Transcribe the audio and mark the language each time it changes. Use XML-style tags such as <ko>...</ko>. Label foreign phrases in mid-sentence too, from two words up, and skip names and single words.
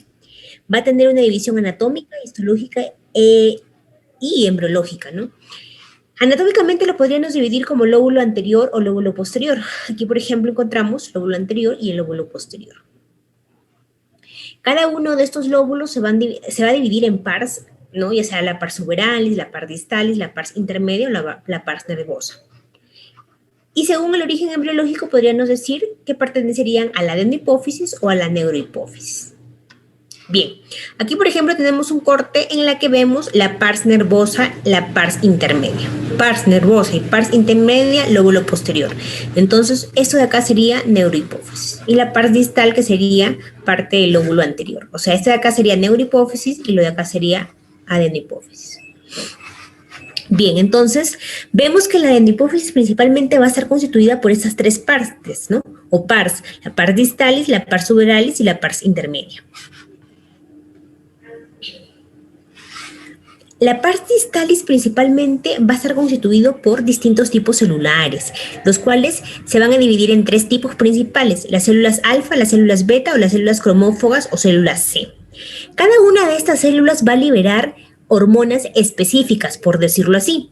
<es>Va a tener una división anatómica, histológica y embriológica, ¿no? Anatómicamente lo podríamos dividir como lóbulo anterior o lóbulo posterior. Aquí, por ejemplo, encontramos lóbulo anterior y el lóbulo posterior. Cada uno de estos lóbulos se va a dividir en pars, ¿no? Ya sea la</es> <la>pars suberalis,</la> <es>la</es> <la>pars distalis,</la> <es>la</es> <la>pars intermedia</la> <es>o la</es> <la>pars nervosa.</la> <es>Y según el origen embriológico, podríamos decir que pertenecerían a la adenohipófisis o a la neurohipófisis. Bien, aquí por ejemplo tenemos un corte en la que vemos la</es> <la>pars nervosa,</la> <es>la</es> <la>pars intermedia. Pars nervosa</la> <es>y</es> <la>pars intermedia,</la> <es>lóbulo posterior. Entonces, esto de acá sería neurohipófisis. Y la pars distal, que sería parte del lóbulo anterior. O sea, este de acá sería neurohipófisis y lo de acá sería adenohipófisis. Bien, entonces, vemos que la adenohipófisis principalmente va a estar constituida por estas tres partes, ¿no? O pars, la</es> <la>pars distalis,</la> <es>la</es> <la>pars suberalis</la> <es>y la</es> <la>pars intermedia.</la> <es>La</es> <la>pars distalis</la> <es>principalmente va a estar constituido por distintos tipos celulares, los cuales se van a dividir en tres tipos principales: las células alfa, las células beta o las células cromófagas o células C. Cada una de estas células va a liberar hormonas específicas, por decirlo así.</es>